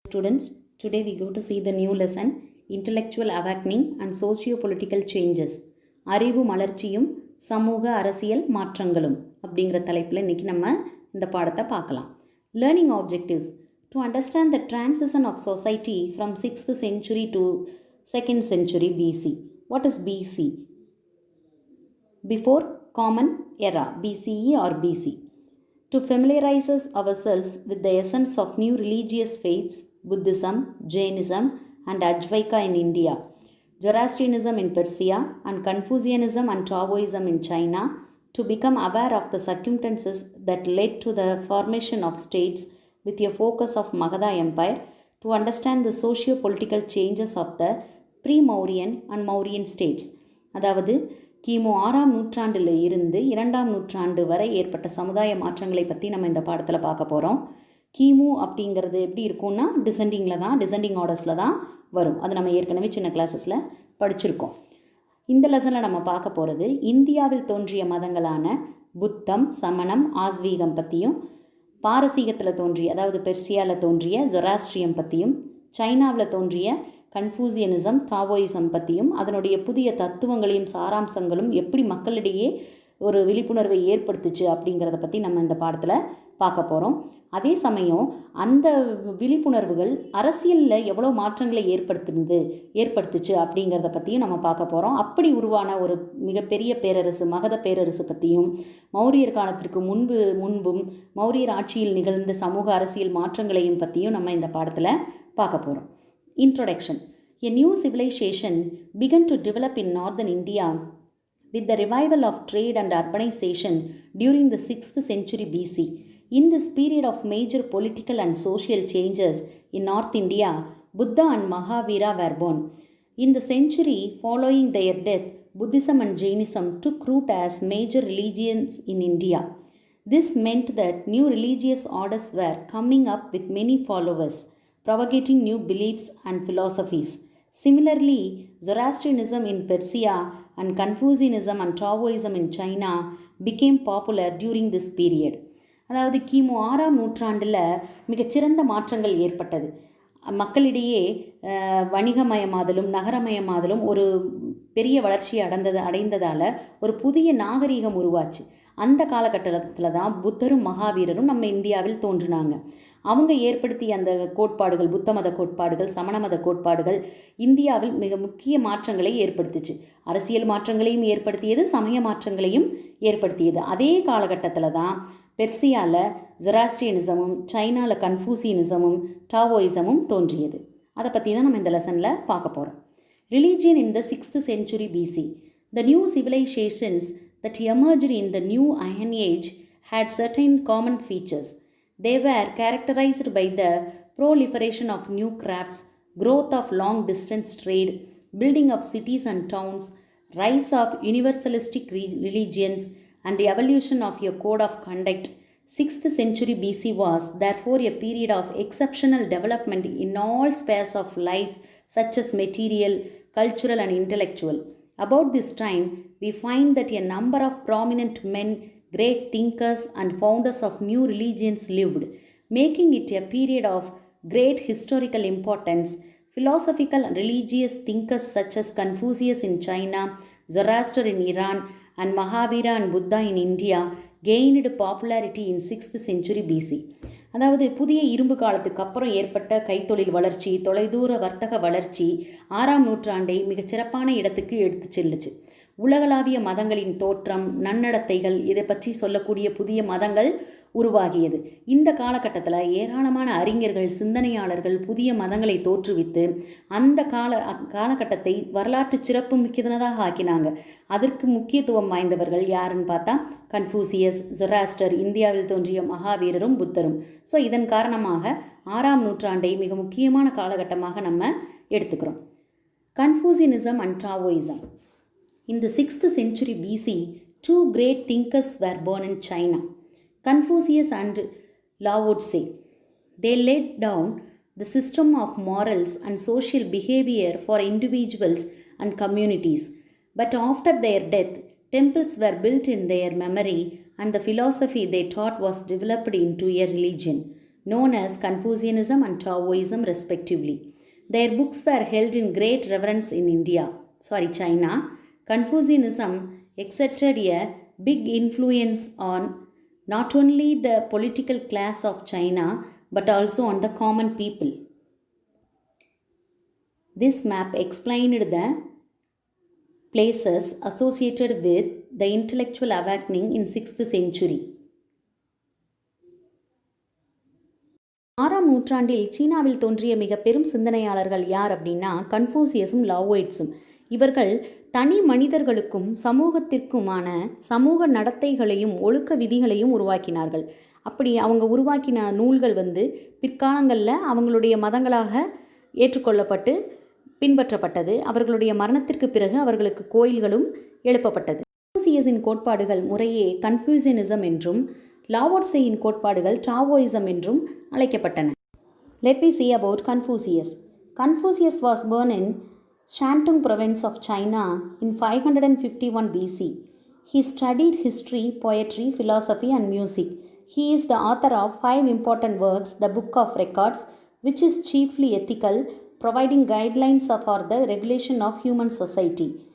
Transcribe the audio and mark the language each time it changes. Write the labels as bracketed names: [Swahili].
[English] students, today we go to see the new lesson Intellectual Awakening and Socio-Political Changes. [Tamil] அறிவு மலர்ச்சியும் சமூக அரசியல் மாற்றங்களும் அப்படிங்கிற தலைப்பில் இன்றைக்கி நம்ம இந்த பாடத்தை பார்க்கலாம். [English] Learning objectives: to understand the transition of society from 6th century to 2nd century BC. What is BC? Before Common Era, BCE or BC. To familiarize ourselves with the essence of new religious faiths, Buddhism, Jainism and Advaita in India, Zoroastrianism in Persia and Confucianism and Taoism in China, to become aware of the circumstances that led to the formation of states with a focus of Magadha Empire, to understand the socio-political changes of the pre-Mauryan and Mauryan states. [Tamil] அதாவது கிமு 6ஆம் நூற்றாண்டில் இருந்து 2ஆம் நூற்றாண்டு வரை ஏற்பட்ட சமுதாய மாற்றங்களை பற்றி நம்ம இந்த பாடத்தில் பார்க்க போகிறோம். கிமு அப்படிங்கிறது எப்படி இருக்கும்னா [English] descending ஆர்டர்ஸில் [Tamil] தான் வரும். அது நம்ம ஏற்கனவே சின்ன கிளாஸஸில் படிச்சிருக்கோம். இந்த லெசனில் நம்ம பார்க்க போகிறது இந்தியாவில் தோன்றிய மதங்களான புத்தம், சமணம், ஆஸ்வீகம் பற்றியும், பாரசீகத்தில் தோன்றிய அதாவது பெர்சியாவில் தோன்றிய ஜொராஸ்ட்ரியம் பற்றியும், சைனாவில் தோன்றிய கன்ஃபூசியனிசம், தாவோயிசம் பற்றியும், அதனுடைய புதிய தத்துவங்களையும் சாராம்சங்களும் எப்படி மக்களிடையே ஒரு விழிப்புணர்வை ஏற்படுத்துச்சு அப்படிங்கிறத பற்றி நம்ம இந்த பாடத்தில் பார்க்க போகிறோம். அதே சமயம் அந்த விழிப்புணர்வுகள் அரசியலில் எவ்வளோ மாற்றங்களை ஏற்படுத்துச்சு அப்படிங்கிறத பற்றியும் நம்ம பார்க்க போகிறோம். அப்படி உருவான ஒரு மிகப்பெரிய பேரரசு மகத பேரரசு பற்றியும், மௌரியர் காலத்திற்கு முன்பும் மௌரியர் ஆட்சியில் நிகழ்ந்த சமூக அரசியல் மாற்றங்களையும் பற்றியும் நம்ம இந்த பாடத்தில் பார்க்க போகிறோம். [English] Introduction: A new civilization began to develop in northern India with the revival of trade and urbanization during the 6th century BC. In this period of major political and social changes in North India, Buddha and Mahavira were born. In the century following their death, Buddhism and Jainism took root as major religions in India. This meant that new religious orders were coming up with many followers, propagating new beliefs and philosophies. Similarly, Zoroastrianism in Persia and Confucianism and Taoism in China became popular during this period. [Tamil] அதாவது கிமு 6ஆம் நூற்றாண்டில் மிகச்சிறந்த மாற்றங்கள் ஏற்பட்டது. மக்களிடையே வணிகமயமாதலும் நகரமயமாதலும் ஒரு பெரிய வளர்ச்சியை அடைந்ததால் ஒரு புதிய நாகரீகம் உருவாச்சு. அந்த காலகட்டத்தில் தான் புத்தரும் மகாவீரரும் நம்ம இந்தியாவில் தோன்றினாங்க. அவங்க ஏற்படுத்திய அந்த கோட்பாடுகள், புத்த மத கோட்பாடுகள், சமண மத கோட்பாடுகள் இந்தியாவில் மிக முக்கிய மாற்றங்களை ஏற்படுத்துச்சு. அரசியல் மாற்றங்களையும் ஏற்படுத்தியது, சமய மாற்றங்களையும் ஏற்படுத்தியது. அதே காலகட்டத்தில் தான் பெர்சியாவில் ஜொராஸ்ட்ரியனிசமும், சைனாவில் கன்ஃபூசியனிசமும், டாவோயிசமும் தோன்றியது. அதை பற்றி தான் நம்ம இந்த லெசனில் பார்க்க போகிறோம். [English] Religion in the 6th century BC. The new civilizations that emerged in the new Iron Age had certain common features. They were characterized by the proliferation of new crafts, growth of long-distance trade, building of cities and towns, rise of universalistic religions, and the evolution of a code of conduct. 6th century BC was therefore a period of exceptional development in all spheres of life, such as material, cultural, and intellectual. About this time, we find that a number of prominent men, great thinkers and founders of new religions lived, making it a period of great historical importance. Philosophical and religious thinkers such as Confucius in China, Zoroaster in Iran, and Mahavira and Buddha in India gained popularity in 6th century BC. [Tamil] அதாவது புதிய இரும்பு காலத்துக்கு அப்புறம் ஏற்பட்ட கைத்தொழில் வளர்ச்சி, தொலைதூர வர்த்தக வளர்ச்சி 6ஆம் நூற்றாண்டை மிகச்சிறப்பான இடத்துக்கு எடுத்து செல்லுச்சு. உலகளாவிய மதங்களின் தோற்றம், நன்னடத்தைகள், இதை பற்றி சொல்லக்கூடிய புதிய மதங்கள் உருவாகியது. இந்த காலகட்டத்தில் ஏராளமான அறிஞர்கள், சிந்தனையாளர்கள் புதிய மதங்களை தோற்றுவித்து அந்த காலகட்டத்தை வரலாற்று சிறப்பு மிக்கதாக ஆக்கினாங்க. அதற்கு முக்கியத்துவம் வாய்ந்தவர்கள் யாருன்னு பார்த்தா கன்ஃபூசியஸ், ஜொராஸ்டர், இந்தியாவில் தோன்றிய மகாவீரரும் புத்தரும். ஸோ இதன் காரணமாக 6ஆம் நூற்றாண்டை மிக முக்கியமான காலகட்டமாக நம்ம எடுத்துக்கிறோம். [English] Confucianism and Taoism. In the 6th century BC, two great thinkers were born in China, Confucius and Lao Tse. They laid down the system of morals and social behavior for individuals and communities. But after their death, temples were built in their memory and the philosophy they taught was developed into a religion. known as Confucianism and Taoism respectively. Their books were held in great reverence in China. Confucianism exerted a big influence on not only the political class of China but also on the common people. This map explained the places associated with the intellectual awakening in 6th century. [Tamil] 6ஆம் நூற்றாண்டில் சீனாவில் தோன்றிய மிக பெரும் சிந்தனையாளர்கள் யார் அப்படின்னா கன்ஃபூசியஸும் லாவோயிட்ஸும். இவர்கள் தனி மனிதர்களுக்கும் சமூகத்திற்குமான சமூக நடத்தைகளையும் ஒழுக்க விதிகளையும் உருவாக்கினார்கள். அப்படி அவங்க உருவாக்கின நூல்கள் பிற்காலங்களில் அவங்களுடைய மதங்களாக ஏற்றுக்கொள்ளப்பட்டு பின்பற்றப்பட்டது. அவர்களுடைய மரணத்திற்கு பிறகு அவர்களுக்கு கோயில்களும் எழுப்பப்பட்டது. கன்ஃபூசியஸின் கோட்பாடுகள் முறையே கன்ஃபூசியனிசம் என்றும் லாவோட்சேயின் கோட்பாடுகள் டாவோயிசம் என்றும் அழைக்கப்பட்டன. [English] Let me see about Confucius. Confucius was born in Shantung province of China in 551 BC. He studied history, poetry, philosophy and music. He is the author of 5 important works, the Book of Records, which is chiefly ethical, providing guidelines for the regulation of human society.